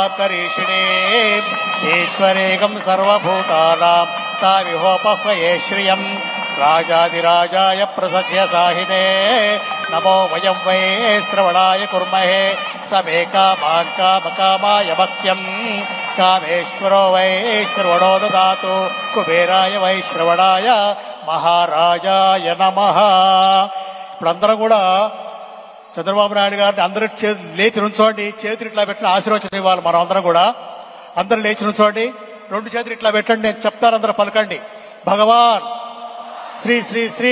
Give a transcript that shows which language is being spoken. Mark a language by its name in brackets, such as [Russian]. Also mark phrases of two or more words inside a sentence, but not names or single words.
[Sanskrit] करीषिणे ईश्वरेकं सर्वभूतानां ताविहोपह्वये श्रियम् राजाधिराजाय प्रसख्य साहिने नमो वयं वै श्रवणाय कुर्महे स मे कामान् कामकामाय मह्यम् कामेश्वरो वै श्रवणो ददातु कुबेराय वै श्रवणाय మహారాజాయ నమః. [Telugu] ఇప్పుడందరం కూడా చంద్రబాబు నాయుడు గారిని అందరూ లేచి నుంచోండి, చేతులు ఇట్లా పెట్టిన ఆశీర్వచనం ఇవ్వాలి. మనం అందరం కూడా అందరూ లేచి నుంచోండి, రెండు చేతులు ఇట్లా పెట్టండి, నేను చెప్తాను, అందరూ పలకండి. భగవాన్ శ్రీ శ్రీ శ్రీ